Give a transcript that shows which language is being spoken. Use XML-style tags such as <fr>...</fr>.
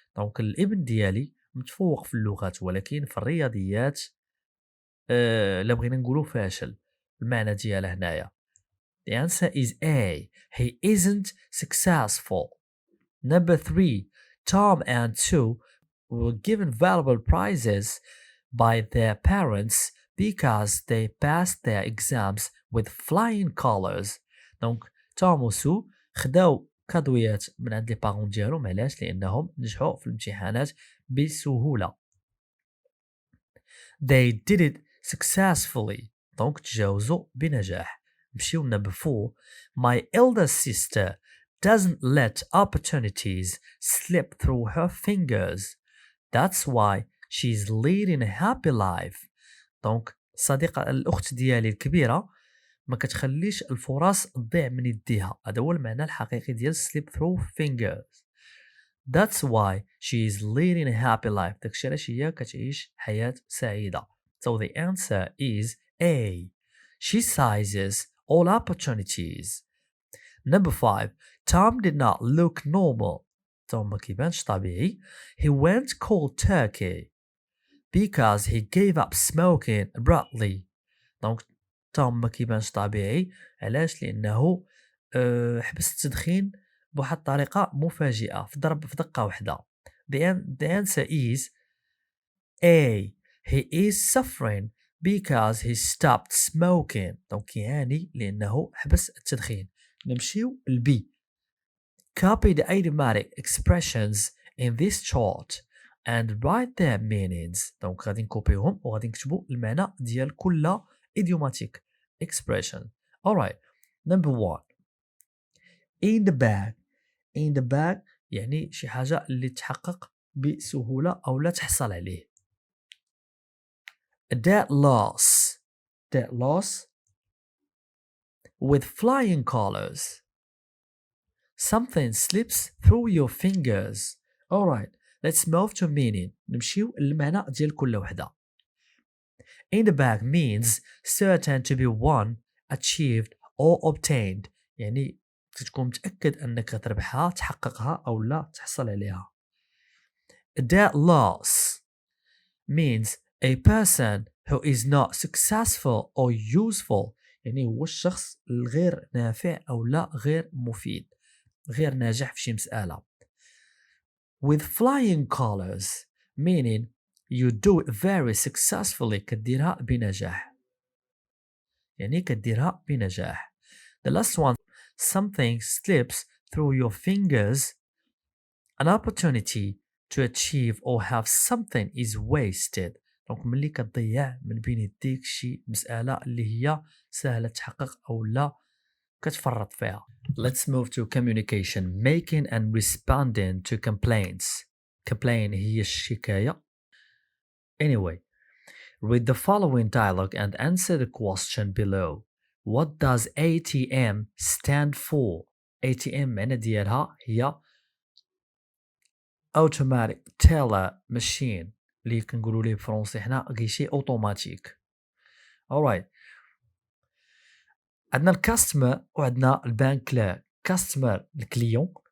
<ar>دونك الابن ديالي متفوق في اللغات ولكن في الرياضيات لا بغينا نقولوا فاشل. المعنى ديالها هنايا.</ar> <en>The answer is A. He isn't successful. Number 3. Tom and Sue were given valuable prizes by their parents because they passed their exams with flying colors.</en> <ar>دونك توم وسو خداو كادويات من عند لي بارون ديالهم. علاش؟ لانهم نجحوا في الامتحانات بسهوله.</ar> <en>They did it successfully.</en> <ar>دونك تجاوزوا بنجاح. نمشيو</ar> <en>number 4. My elder sister doesn't let opportunities slip through her fingers. That's why she's leading a happy life.</en> <ar>دونك صديقة الأخت ديالي الكبيرة ما كتخليش الفرص تضيع من يديها. هذا هو المعنى الحقيقي ديال</ar> <en>slip through fingers. That's why she is leading a happy life.</en> <ar>داكشي علاش هي كتعيش حياة سعيدة.</ar> <en>So the answer is A. She seizes all opportunities. Number 5. Tom did not look normal.</en> <ar>توم ما كيبانش طبيعي.</ar> <en>He went cold turkey because he gave up smoking abruptly.</en> <ar>دونك توم ما كيبانش طبيعي. علاش؟ لأنه حبس التدخين بواحد الطريقة مفاجئة في دقة واحدة.</ar> <en>The answer is A. He is suffering because he stopped smoking.</en> <ar>دونك يعاني لأنه حبس التدخين. نمشيو لبي.</ar> <en>Copy the idiomatic expressions in this chart and write their meanings.</en> <ar>دونك غادي نكوبيوهم وغادي نكتبوا المعنى ديال كل idiomatic expression.</ar> <en>Alright. Number 1. In the bag.</en> <ar>In the bag يعني شي حاجة اللي تحقق بسهولة أو لا تحصل عليه.</ar> <en>A dead loss. Dead loss with flying colors. Something slips through your fingers. Alright, let's move to meaning.</en> <ar>نمشيو للمعنى ديال كل وحدة.</ar> <en>In the bag means certain to be won, achieved or obtained.</en> <ar>يعني تكون متأكد أنك تربحها، تحققها أو لا تحصل عليها.</ar> <en>A dead loss means a person who is not successful or useful.</en> <ar>يعني هو الشخص الغير نافع أو لا غير مفيد، غير ناجح في شي مسألة.</ar> <en>With flying colors meaning you do it very successfully.</en> <ar>كديرها بنجاح. يعني كديرها بنجاح.</ar> <en>The last one, something slips through your fingers. An opportunity to achieve or have something is wasted.</en> <ar>دونك ملي كتضيع من بين يديك شي مسألة اللي هي سهلة تحقق أو لا كتفرط فيها.</ar> <en>Let's move to communication, making and responding to complaints.</en> <ar>Complain هي الشكاية.</ar> <en>Anyway, read the following dialogue and answer the question below. What does ATM stand for?</en> <ar>ATM معنى ديالها هي Automatic Teller Machine اللي كنقولوا ليه بالفرنسي حنا غيشي اوتوماتيك.</ar> <en>alright.</en> <ar>عندنا الكاستمر وعندنا البانك كلير. كاستمر الكليون</ar>